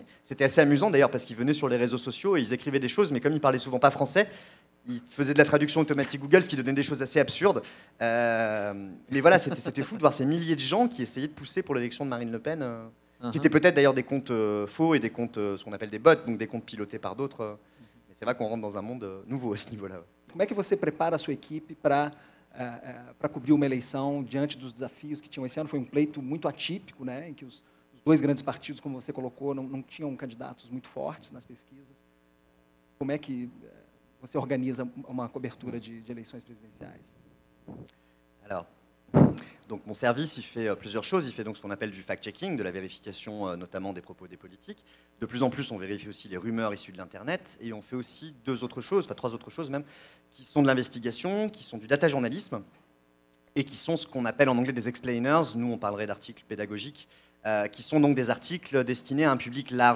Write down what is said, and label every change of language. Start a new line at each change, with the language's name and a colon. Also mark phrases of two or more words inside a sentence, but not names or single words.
French: C'était assez amusant d'ailleurs, parce qu'ils venaient sur les réseaux sociaux et ils écrivaient des choses, mais comme ils parlaient souvent pas français, ils faisaient de la traduction automatique Google, ce qui donnait des choses assez absurdes. Mais voilà, c'était fou de voir ces milliers de gens qui essayaient de pousser pour l'élection de Marine Le Pen, qui étaient peut-être d'ailleurs des comptes faux et des comptes, ce qu'on appelle des bots, donc des comptes pilotés par d'autres. Mais c'est vrai qu'on rentre dans un monde nouveau à ce niveau-là.
Portuguese: Como é que você prepara a sua equipe para cobrir uma eleição diante dos desafios que tinham esse ano? Foi um pleito muito atípico, né, em que os dois grandes partidos, como você colocou, não tinham candidatos muito fortes nas pesquisas. Como é que você organiza uma cobertura de eleições presidenciais?
French: Alors, donc mon service, il fait plusieurs choses. Il fait donc ce qu'on appelle du fact-checking, de la vérification notamment des propos des politiques. De plus en plus, on vérifie aussi les rumeurs issues de l'Internet. Et on fait aussi 3 autres choses même, qui sont de l'investigation, qui sont du data journalisme, et qui sont ce qu'on appelle en anglais des explainers. Nous, on parlerait d'articles pédagogiques, qui sont donc des articles destinés à un public large.